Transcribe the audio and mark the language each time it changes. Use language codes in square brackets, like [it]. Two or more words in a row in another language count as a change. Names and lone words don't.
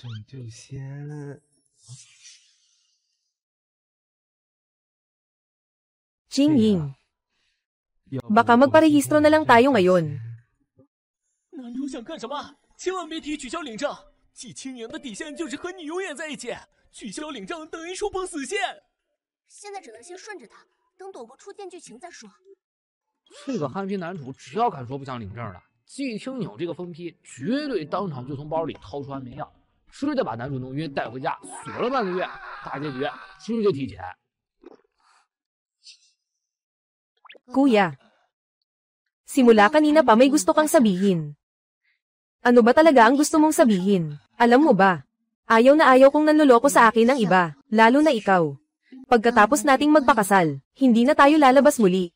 [tl] Qingying. Baka magparehistro na lang tayo ngayon. [zh] 男主想干什么？千万别提取消领证。季青莹的底线就是和你永远在一起，取消领证等于触碰死线。现在只能先顺着他，等躲过初见剧情再说。这个憨批男主只要敢说不想领证的，季青扭这个疯批绝对当场就从包里掏出安眠药，直接把男主弄晕带回家，锁了半个月，大结局直接提前。 [tl] Kuya. Simula kanina pa may gusto kang sabihin. Ano ba talaga ang gusto mong sabihin? Alam mo ba? Ayaw na ayaw kong nanloloko sa akin ng iba, lalo na ikaw. Pagkatapos nating magpakasal, hindi na tayo lalabas muli.